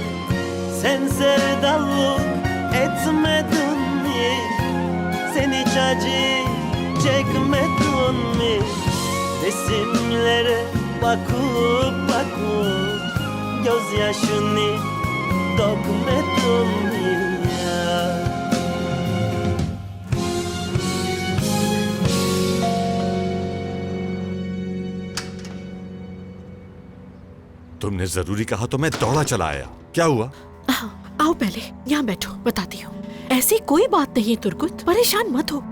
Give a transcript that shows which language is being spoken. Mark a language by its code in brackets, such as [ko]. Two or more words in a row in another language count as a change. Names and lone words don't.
[tr] Sen sevdalık etmedin mi? Sen hiç acı çekmedin mi? Resimlere bakıp bakıp gözyaşını dökmedin mi ya? [hi] तुमने जरूरी कहा तो मैं दौड़ा चला आया। क्या हुआ? आओ पहले यहाँ बैठो, बताती हूँ। ऐसी कोई बात नहीं है तुर्कुत, परेशान मत हो।